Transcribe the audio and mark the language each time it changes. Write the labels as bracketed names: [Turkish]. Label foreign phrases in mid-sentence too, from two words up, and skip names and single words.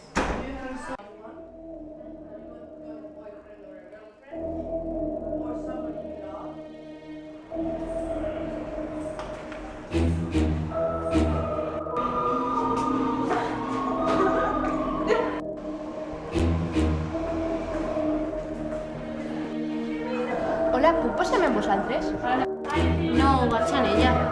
[English] If you have someone, your boyfriend or a girlfriend, or someone you love. [Catalan] Hola, puc passar-me amb vosaltres? No, vaig en ella.